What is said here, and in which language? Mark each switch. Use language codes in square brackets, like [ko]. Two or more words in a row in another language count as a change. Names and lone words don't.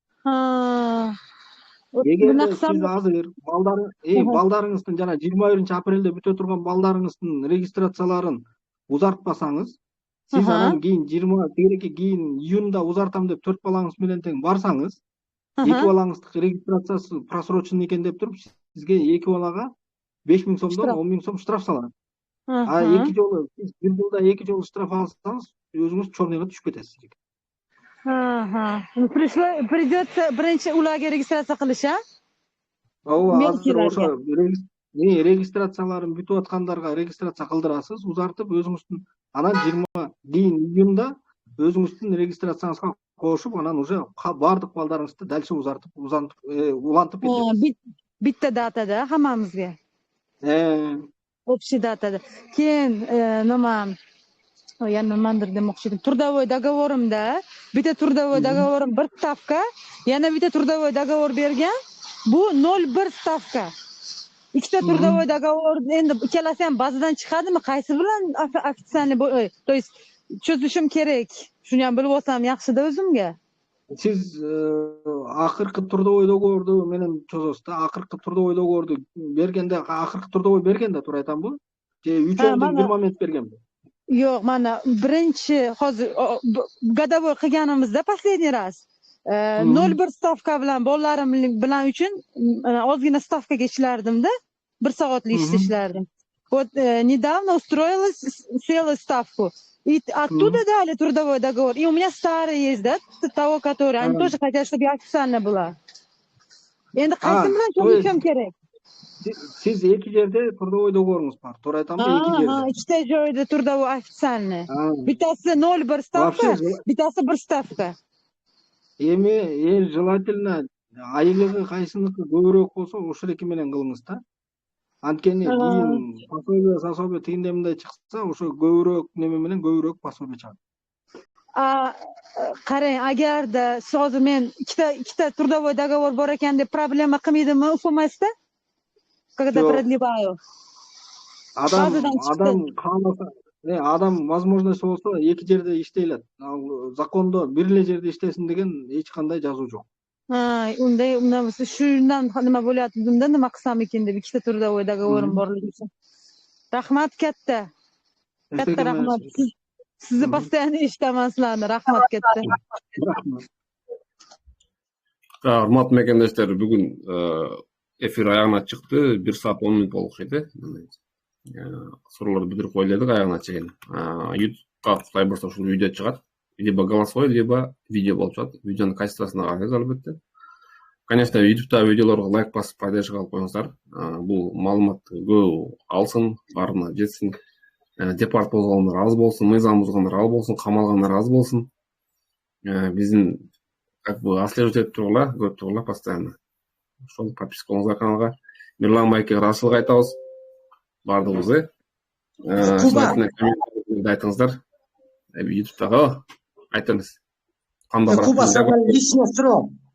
[ky] Эгерде сиз азыр балдарыңыздын жана 21-апрелде бүтө турган балдарыңыздын регистрацияларын узартпасаңыз, сиз анан кийин кийин июнда узартам деп 4 балаңыз менен тең барсаңыз, 2 балаңыздын регистрациясы просроченный экен деп туруп, сизге 2 балага 5.000 сомдон 10.000 сом штраф салат. А 2 жолу сиз бир жылда 2 жолу штраф алсаңыз, өзүңүз чорныйга түшүп кетесиз. [uz] Придется birinchi ularga registratsiya qilish, a? [ky] Ооба, азыр ошо регистрацияларын бүтүп аткандарга регистрация кылдырасыз, узартып өзүңүздүн анан 20 кийин июнда өзүңүздүн регистрацияңызга кошуп, анан уже бардык балдарыңызды дальше улантып кетесиз. [uz] Bitta datada hammamizga. Общий datada. Keyin nima yana nimadir demoqchi edim. [ru] Трудовой договорimda [uz] bitta [ru] трудовой договорim [uz] 1 stavka, yana bitta [ru] трудовой договор [uz] bergan. Bu 0.1 stavka. Ikkita [ru] трудовой договор [uz] endi ikkalasi ham bazadan chiqadimi? Qaysi bilan [ru] официальный, то есть [uz] cho'zishim kerak. Shuni ham bilib olsam yaxshi-da o'zimga. [ky] Siz akırkı [ru] трудовой договорду [ky] менен чозосуз да, акыркы [ru] трудовой договорду [ky] бергенде, акыркы трудовой бергенде туура айтам бу? Же 3 айдын bir момент берген? [uz] Yo'q, mana birinchi hozir годовой qilganimizda [ru] последний раз [uz] 0.1 stavka bilan bolalarim bilan uchun ozgina stavkaga ishlardim-da, 1 soatlik ishda ishlardim. [ru] Вот недавно устроилась, села ставку. И оттуда дали трудовой договор. И у меня старый есть, да, того, который. Они тоже хотят, чтобы я официально была. [uz] Endi qaysi bilan cho'zishim kerak? [ky] Siz 2 жерде [ru] трудовой договоруңуз [ky] бар. Туура айтамбы? 2 жерде. [uz] Ikkita joyda [ru] трудовой официальный. [uz] Bittasi 0.1 stavka, bittasi 1 stavka. [ky] Эми желательно айлыгы кайсыныкы көбүрөөк болсо, ошол эки менен кылыңыз да. Анткени кийин пособие тигиндей мындай чыкса, ошо көбүрөөк неме менен көбүрөөк пособие чыгат. [uz] Qarang, agarda hozir men ikkita [ru] трудовой договор [uz] bor ekan deb problema qilmaydimi ufumasda? [ru] Когда продлеваю. [ky] Адам возможность болсо, 2 жерде иштей алат. Закондо бир эле жерде иштесин деген эч кандай жазуу жок. [uz] Undan shundan nima bo'layotganda nima qilsam ekan deb ikkita [ru] трудовой договорim [uz] borligi uchun. Rahmat katta. Katta rahmat. Sizni постоянно eshitaman sizlarni. Rahmat katta. [ky] Урматтуу мекендештер, бүгүн эфир аягына чыкты. 1 саат 10 мүнөт болуп кетти. Суроолорду бүтүрүп коелу аягына чейин. YouTube'га Кудай бурса ушул видео чыгат. [ru] Либо голосовой, либо [ky] видео болуп чыгат. Видеонун качествосуна карайбыз албетте. Конечно, YouTube'да видеолорго лайк басып, поддержка алып коюңуздар. Бул маалыматты көп алсын, барына жетсин. Депорт болгондор аз болсун, мыйзам бузгандар аз болсун, камалгандар аз болсун. Биздин [ru] как бы отслеживать [ky] этип тургула, көрүп тургула постоянно. Ошол подписка болуңуздар каналга. Мирлан байке расыл айтабыз. Бардыгыбыз. Айтыңыздар. YouTube'дагы айтыңыз. Куба, сага личный суроо.